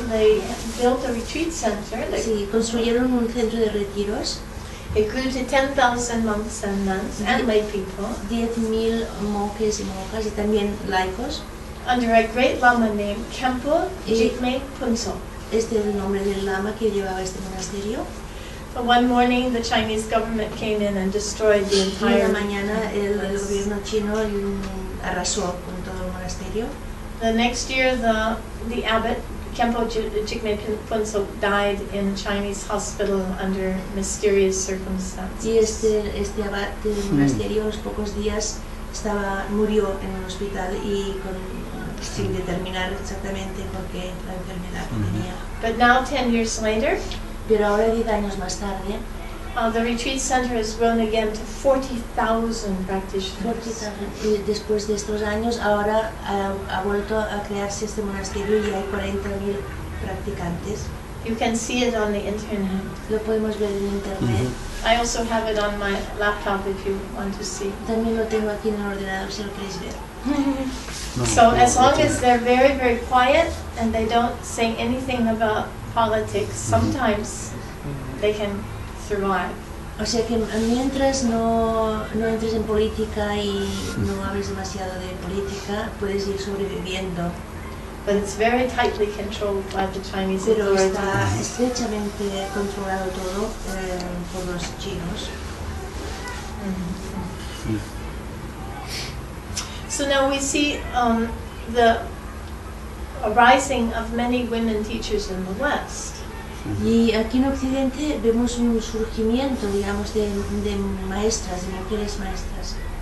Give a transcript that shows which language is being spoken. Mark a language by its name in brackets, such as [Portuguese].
[English] They built a retreat center. [Spanish] Sí, construyeron un centro de retiros. [English] It grew to 10,000 monks and nuns and lay people. [Spanish] 10,000 monjes y monjas y también laicos. [English] Under a great lama named Kempo Jigme Punso. [Spanish] Este es el nombre del lama que llevaba este monasterio. [English] But one morning, the Chinese government came in and destroyed the entire. [Spanish] Una mañana el gobierno chino arrasó con todo el monasterio. [English] The next year, the abbot Kempo Jigme Punso died in a Chinese hospital under mysterious circumstances. [Spanish] Y este abad del monasterio, a los pocos días, murió en un hospital y sin determinar exactamente por qué la enfermedad que tenía. [English] But now, 10 years later. [Spanish] Pero ahora 10 años más tarde, [English] the retreat center has grown again to 40,000 practitioners. 40,000. [Spanish] Y después de estos años, ahora ha vuelto a crearse este monasterio y hay 40,000 practicantes. [English] You can see it on the internet. [Spanish] Lo podemos ver en internet. [English] I also have it on my laptop if you want to see. [Spanish] También lo tengo aquí en el ordenador si lo queréis ver. [English] So as long as they're very, very quiet and they don't say anything about politics, sometimes they can survive. [Spanish] O sea que mientras no entres en política y no hables demasiado de política, puedes ir sobreviviendo. [English] But it's very tightly controlled by the Chinese [Spanish] Pero [English] authorities. [Spanish] está estrechamente controlado todo por los chinos. [English] So now we see the rising of many women teachers in the West. [Spanish] Y aquí en Occidente vemos un surgimiento, digamos, de maestras, de mujeres maestras.